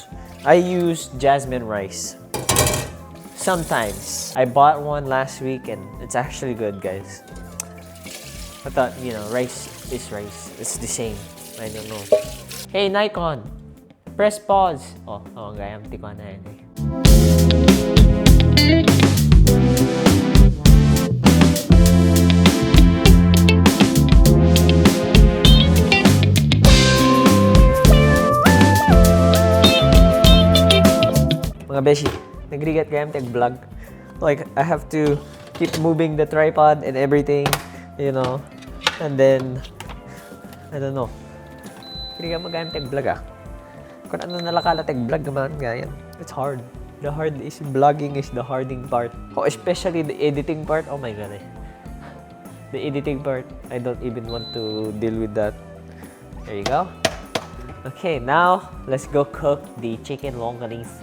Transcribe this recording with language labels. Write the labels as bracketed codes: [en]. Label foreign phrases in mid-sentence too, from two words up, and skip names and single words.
[en] I use jasmine rice. Sometimes. I bought one last week and it's actually good, guys. I thought, you know, rice is rice. It's the same. I don't know. Hey, Nikon! Press pause. [ilo] Oh, gayam tiko na yan eh. Mga beshi, nagrigat kayam tag-vlog. [en] Like, I have to keep moving the tripod and everything, you know. And then, I don't know. [ilo] Nagrigat mo kayam tag-vlog ah. [tl] Kung ano nalakala tag-vlog naman ganyan. [en] It's hard. The hard is, vlogging is the harding part. Oh, especially the editing part. Oh my god eh. The editing part, I don't even want to deal with that. There you go. Okay, now, let's go cook the chicken longanisa.